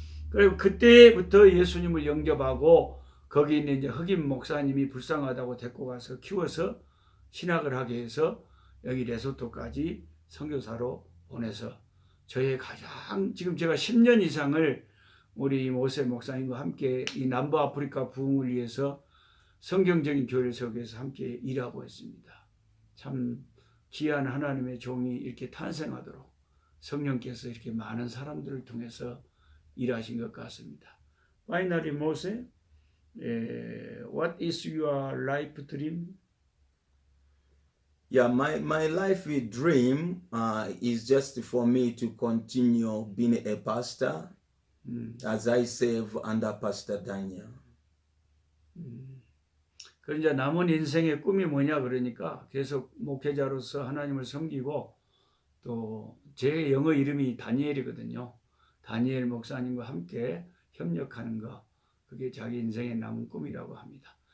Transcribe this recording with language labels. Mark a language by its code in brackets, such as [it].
[ko] 그리고 그때부터 예수님을 영접하고 거기 있는 이제 흑인 목사님이 불쌍하다고 데리고 가서 키워서 신학을 하게 해서 여기 레소토까지 선교사로 보내서 저의 가장 지금 제가 10년 이상을 우리 모세 목사님과 함께 이 남부아프리카 부흥을 위해서 성경적인 교회를 세우기 위해서 함께 일하고 있습니다. 참 귀한 하나님의 종이 이렇게 탄생하도록 성령께서 이렇게 많은 사람들을 통해서 일하신 것 같습니다. [en] Finally, Mose, what is your life dream? Yeah, my life dream is just for me to continue being a pastor as I serve under Pastor Daniel. [ko] 그 이제 남은 인생의 꿈이 뭐냐 그러니까 계속 목회자로서 하나님을 섬기고 또 제 영어 이름이 다니엘이거든요. 다니엘 목사님과 함께 협력하는 거 그게 자기 인생의 남은 꿈이라고 합니다.